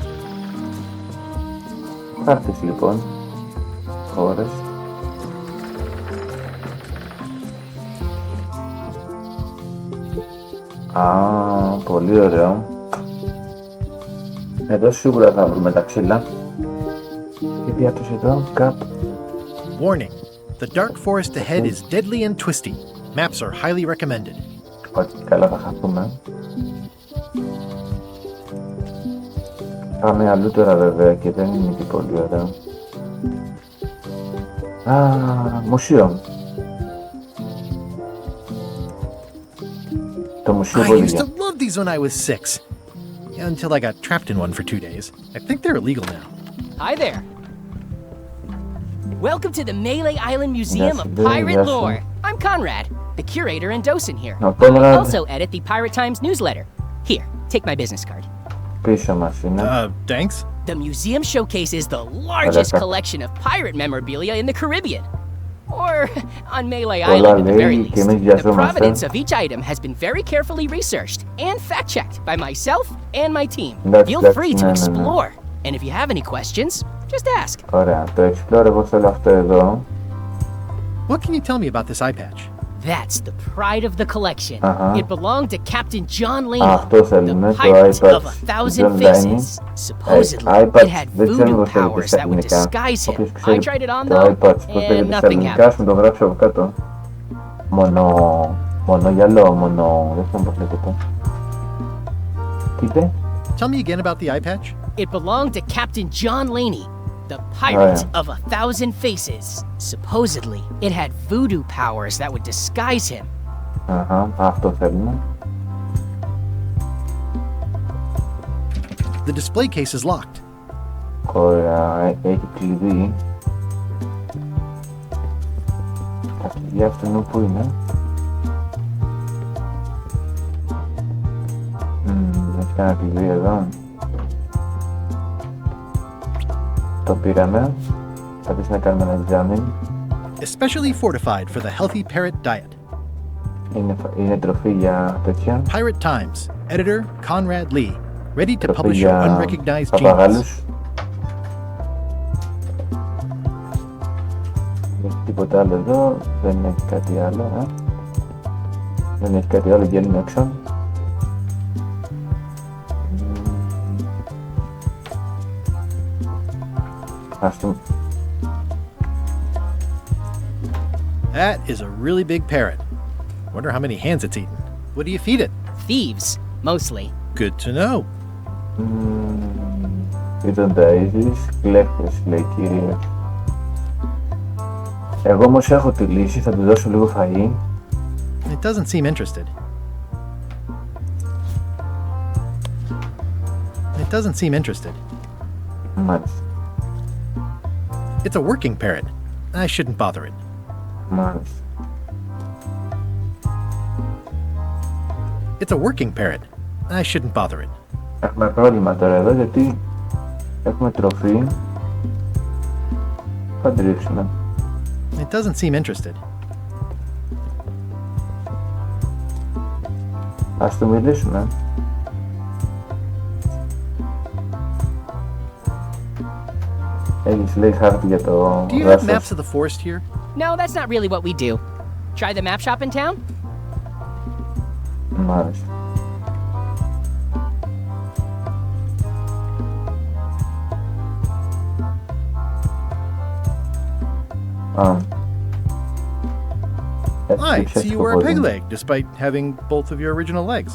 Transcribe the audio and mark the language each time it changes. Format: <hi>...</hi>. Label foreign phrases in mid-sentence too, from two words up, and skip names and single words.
<el>Χάρτης λοιπόν, χώρες. Πολύ ωραίο. Εδώ σίγουρα θα βρούμε τα ξύλα. Και τι άτος εδώ, κάπου.</el> <en>Warning. The dark forest ahead is deadly and twisty. Maps are highly recommended.</en> <el>Όχι, καλά θα χαθούμε. Πάμε αλλού τώρα βέβαια και δεν είναι και πολύ ωραίο. Μουσείο. Το μουσείο</el> <en>I</en> <el>πολύ.</el> <en>used to love these when I was 6. Until I got trapped in one for 2 days. I think they're illegal now. Hi there. Welcome to the Melee Island Museum of Pirate Lore. I'm Conrad, the curator and docent here. I also edit the Pirate Times newsletter. Here, take my business card.</en> <el>Πίσω μας είναι.</el> <en>Thanks. The museum showcases the largest collection of pirate memorabilia in the Caribbean. Or on Melee Island at the very least. The provenance of each item has been very carefully researched and fact-checked by myself and my team. Feel free to explore. And if you have any questions, just ask.</en> <el>Ωραία, το explore εγώ θέλω αυτό εδώ.</el> <en>What can you tell me about this eye patch? That's the pride of the collection. It belonged to Captain John Laney, the pirate of 1,000 faces. Supposedly, it had voodoo powers that would disguise him. I tried it on though, and nothing happened.</en> <el>Το γράψω από κάτω. Μονογυαλό, δεν ξέρω πώς λέγεται. Τι είπε?</el> <en>Tell me again about the eye patch. It belonged to Captain John Laney, the pirate of 1,000 faces. Supposedly, it had voodoo powers that would disguise him.</en> <el>Αυτό θέλουμε.</el> <en>The display case is locked.</en> <el>Ωραία, έχει κλειδί. Τα κλειδιά αυτού που είναι? Έχει κανένα κλειδί εδώ. Το πήραμε. Θα πεις να κάνουμε ένα examine.</el> <en>Especially fortified for the healthy parrot diet.</en> <el>Είναι τροφή για τέτοια.</el> <en>Pirate Times, editor Conrad Lee, ready to publish your unrecognized genius.</en> <el>Παπαγάλους. Δεν έχει τίποτα άλλο εδώ. Δεν έχει κάτι άλλο. Δεν έχει κάτι άλλο, βγαίνουμε έξω.</el> <en>That is a really big parrot. Wonder how many hands it's eaten. What do you feed it? Thieves, mostly. Good to know.</en> <el>Ήταν τα είδης, κλέφτες, λέει κύριε. Εγώ όμως έχω τη λύση, θα του δώσω λίγο φαΐ.</el> <en>It doesn't seem interested. It doesn't seem interested.</en> <el>Μάλιστα.</el> <en>It's a working parrot. I shouldn't bother it.</en> <el>Μάλιστα.</el> <en>It's a working parrot. I shouldn't bother it.</en> <el>Έχουμε πρόβλημα τώρα εδώ γιατί έχουμε τροφή. Θα την ρίξουμε.</el> <en>It doesn't seem interested.</en> <el>Ας του μιλήσουμε. Έχεις λέει χάρτη για το</el> <en>Do you have maps of the forest here? No, that's not really what we do. Try the map shop in town?</en> <el>Μάλιστα.</el> <en>I see you wear a peg leg, despite having both of your original legs.</en>